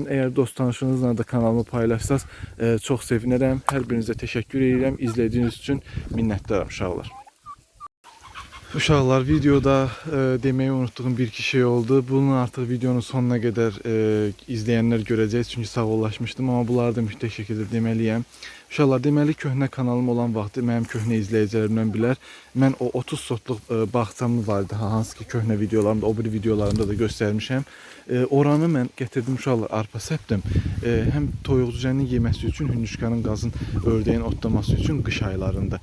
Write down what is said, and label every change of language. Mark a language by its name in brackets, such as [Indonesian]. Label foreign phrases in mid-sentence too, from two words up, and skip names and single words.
[Turkish] Eğer dost tanışınızla da kanalımı paylaşsanız çok sevinirim. Her birinize teşekkür ederim. İzlediğiniz için minnettarım uşaqlar. Uşaqlar, videoda demeyi unuttuğum bir iki şey oldu. Bunu artık videonun sonuna kadar izleyenler göreceğiz. [Azerbaijani] Çünkü sağollaşmışdım, ama bunları da mütləq şekilde demeliyim. Uşaqlar, deməli köhnə kanalım olan vaxtı mənim köhnə izləyicilərimdən bilər. Mən o 30 sotluq bağçam vardı, hansı ki köhnə videolarımda, o bir videolarımda da göstərmişəm. Oranı mən gətirdim uşaqlar, arpa səpdim. Həm toyuq cücənin yeməsi üçün, hündüşkanın qazın, ördəyin otlaması üçün qış aylarında.